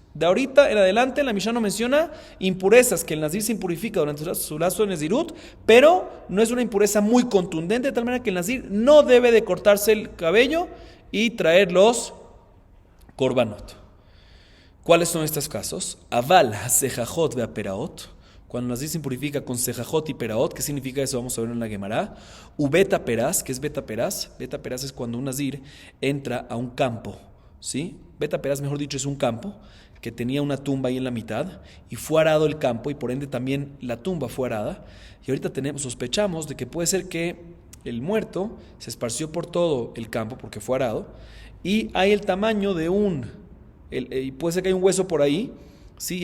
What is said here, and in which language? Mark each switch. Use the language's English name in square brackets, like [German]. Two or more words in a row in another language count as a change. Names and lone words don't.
[Spanish] De ahorita en adelante la Mishnah nos menciona impurezas que el Nazir se impurifica durante su lapso en Nezirut, pero no es una impureza muy contundente, de tal manera que el Nazir no debe de cortarse el cabello y traer los korbanot. ¿Cuáles son estos casos? [Hebrew] אבל סככות והפרעות. [Spanish] Cuando el Nazir se impurifica con sejajot y peraot, ¿qué significa eso? Vamos a verlo en la Gemara. [Hebrew] ובית הפרס, [Spanish] ¿qué es [Hebrew] בית הפרס? בית הפרס [Spanish] es cuando un Nazir entra a un campo, ¿sí? [Hebrew] בית הפרס, [Spanish] mejor dicho, es un campo que tenía una tumba ahí en la mitad y fue arado el campo y por ende también la tumba fue arada. Y ahorita sospechamos de que puede ser que el muerto se esparció por todo el campo porque fue arado y hay el tamaño de y puede ser que hay un hueso por ahí, ¿sí?